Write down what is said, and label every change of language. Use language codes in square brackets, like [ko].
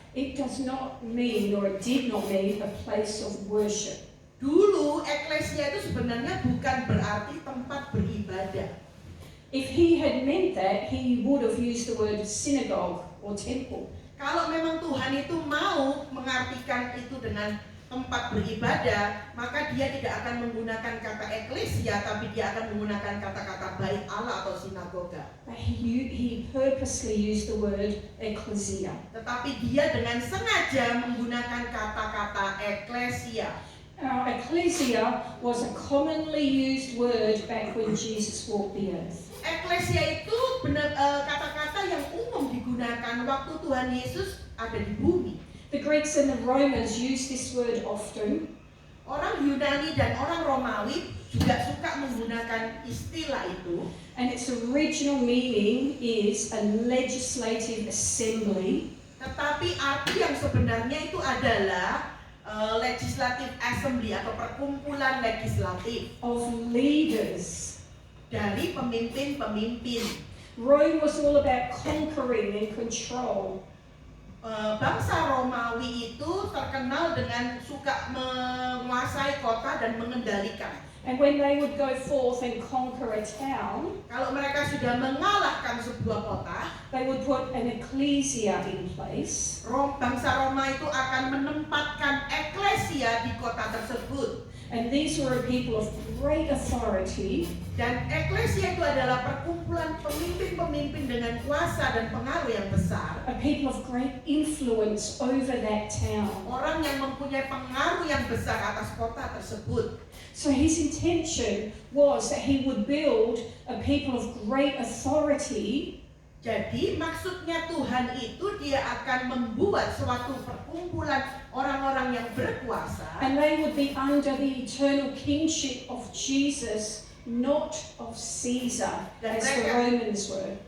[en] It does not mean, or it did not mean, a place of worship. [id] Dulu eklesia itu sebenarnya bukan berarti tempat beribadah. [en] If he had meant that, he would have used the word synagogue or temple. [id] Kalau memang Tuhan itu mau mengartikan itu dengan tempat beribadah, maka dia tidak akan menggunakan kata eklesia, tapi dia akan menggunakan kata-kata bait Allah atau sinagoga. [en] But he purposely used the word ecclesia. [id] Tetapi dia dengan sengaja menggunakan kata-kata eklesia. [en] Ecclesia was a commonly used word back when Jesus walked the earth. [id] Eklesia itu kata-kata yang umum digunakan waktu Tuhan Yesus ada di bumi. [en] The Greeks and the Romans used this word often. [id] Orang Yunani dan orang Romawi juga suka menggunakan istilah itu. [en] And its original meaning is a legislative assembly. [id] Tetapi arti yang sebenarnya itu adalah [en] legislative assembly [id] atau perkumpulan legislatif [en] Of leaders. [id] dari pemimpin-pemimpin. [en] Rome was all about conquering and control. [id] Bangsa Romawi itu terkenal dengan suka menguasai kota dan mengendalikan. [en] And when they would go forth and conquer a town, [id] Kalau mereka sudah mengalahkan sebuah kota, [en] they would put an ecclesia in place. [id] bangsa Roma itu akan menempatkan eklesia di kota tersebut. [en] And these were a people of great authority. [id] Dan eklesia itu adalah perkumpulan pemimpin-pemimpin dengan kuasa dan pengaruh yang besar. [en] A people of great influence over that town. [id] Orang yang mempunyai pengaruh yang besar atas kota tersebut. [en] So his intention was that he would build a people of great authority. [id] Jadi maksudnya Tuhan itu dia akan membuat suatu perkumpulan orang-orang yang berkuasa. [en] And they would be under the eternal kingship of Jesus, not of Caesar, as the Romans were.